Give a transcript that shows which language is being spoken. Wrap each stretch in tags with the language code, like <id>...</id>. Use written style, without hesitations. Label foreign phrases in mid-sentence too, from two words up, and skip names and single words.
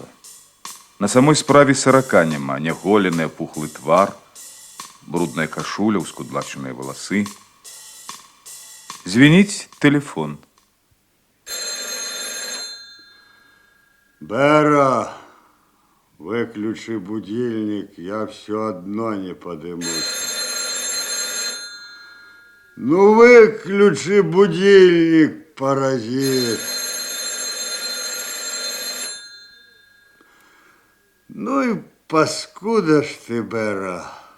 <be>На самой справе 40 няма, няголены апухлы твар, брудная кашуля, ускудлачаныя валасы. Звініць тэлефон. Бэра,</be> <ru>выключи будильник, я все одно не подымусь. Ну выключи будильник, паразит. Ну и паскуда ж ты, Бэра.</ru>